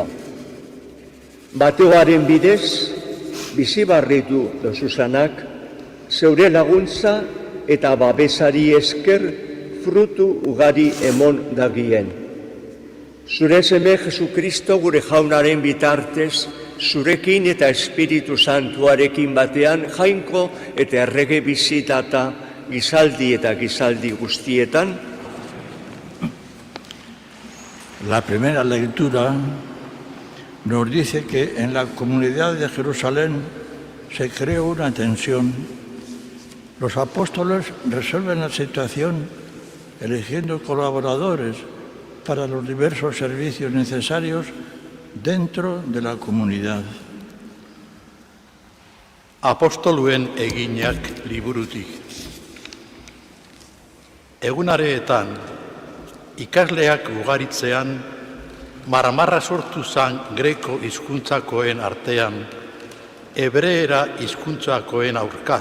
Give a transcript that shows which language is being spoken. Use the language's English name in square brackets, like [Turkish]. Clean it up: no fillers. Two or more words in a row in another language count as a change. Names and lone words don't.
[Basque] Bateoaren bidez, bizibarritu dozuzanak, zeure laguntza eta babesari esker frutu ugari emon dagien. Zure seme Jesukristo gure jaunaren bitartez, zurekin eta Espiritu Santuarekin batean Jainko eta errege bizitata gizaldi eta gizaldi guztietan. [Spanish] La primera lectura nos dice que en la comunidad de Jerusalén se creó una tensión. Los apóstoles resuelven la situación eligiendo colaboradores para los diversos servicios necesarios dentro de la comunidad. [Basque] Apostoluen eginak liburutik. Egunareetan, ikasleak ugaritzean, marmarra sortu zan greko hizkuntzakoen artean, hebreera hizkuntzakoen aurka.